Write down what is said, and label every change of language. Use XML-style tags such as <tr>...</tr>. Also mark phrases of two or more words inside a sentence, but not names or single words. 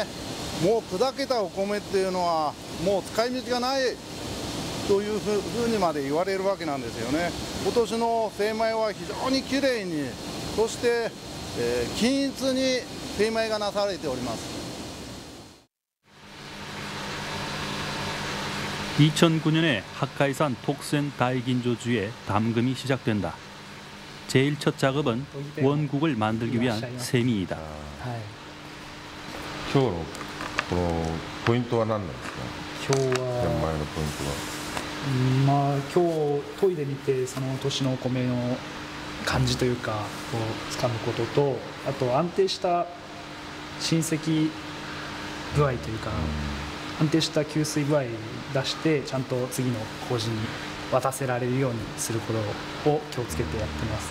<ja>もう砕けたお米っていうのはもう使い道がないというふうにまで言われるわけなんですよね。今年の精米は非常にきれいに、そして、均一に精米がなされております。</ja> <ko>2009년에 홋카이산 톡센 다이긴조주에 담금이 시작된다. 제일 첫 작업은 원국을 만들기 위한 세미이다.</ko> <ja>今日のこのポイントは何なんですか。今日は玄米のポイントは。まあ今日研いでみてその年のお米の感じというかをつかむことと、あと安定した浸積具合というか、安定した吸水具合出してちゃんと次の麹に渡せられるようにすることを気をつけてやってます。</ja>